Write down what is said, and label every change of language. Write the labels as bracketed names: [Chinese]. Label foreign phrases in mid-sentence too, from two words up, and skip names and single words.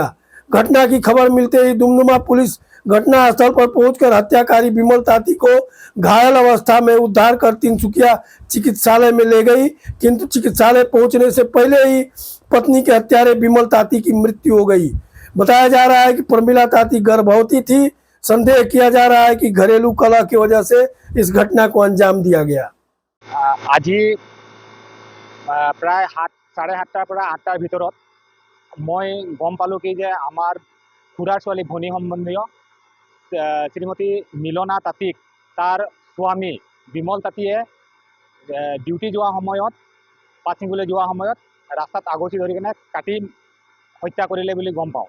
[Hindi] घटना की खबर मिलते ही दुमदुमा पुलिस घटनास्थल पर पहुंचकर हत्याकारी बिमल ताती को घायल अवस्था में उद्धार कर तिनसुकिया चिकित्सालय में ले गई, किंतु चिकित्सालय पहुंचने से पहले ही पत्नी के हत्यारे बिमल ताती की मृत्यु हो गई। बताया जा रहा है कि प्रमिला ताती गर्भवती थी। संदेह किया जा रहा है कि घरेलू कलह की वजह से इस घटना को अंजाम दिया गया। [Assamese] আজি प्राय 7:30টাৰ পৰা 8টাৰ ভিতৰত মই গম পালোঁ কি যে আমাৰ খুৰাৰ ছোৱালী ভনী সম্বন্ধীয় শ্ৰীমতী মিলনা তাঁতীক তাৰ স্বামী বিমল তাঁতীয়ে ডিউটি যোৱা সময়ত পাছিংগুলৈ যোৱা সময়ত ৰাস্তাত আগচি ধৰি কিনে কাটি হত্যা কৰিলে বুলি গম পাওঁ।